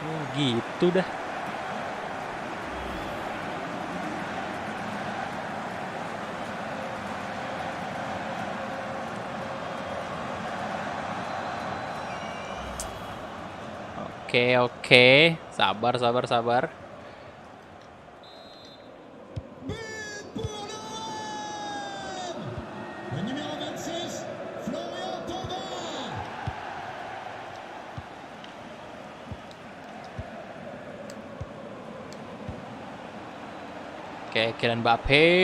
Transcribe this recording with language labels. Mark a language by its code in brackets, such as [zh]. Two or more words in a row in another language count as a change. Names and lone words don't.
[id] Oh, gitu dah. Oke, oke. Sabar, sabar, sabar. [fr] But pour l'OM! Le numéro 26, Florian Thauvin. [id] Oke, Kylian Mbappe.